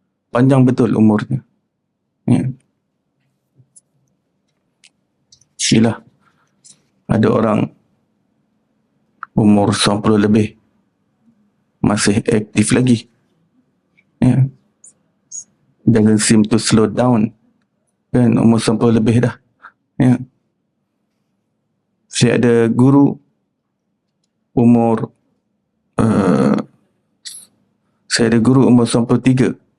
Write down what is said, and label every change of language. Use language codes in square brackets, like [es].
[ms] Panjang betul umurnya. Ya. Silah ada orang umur 90 lebih masih aktif lagi. Ya. [en] Doesn't seem to slow down. [ms] Kan umur 90 lebih dah. Ya. Saya ada guru umur saya ada guru umur 93.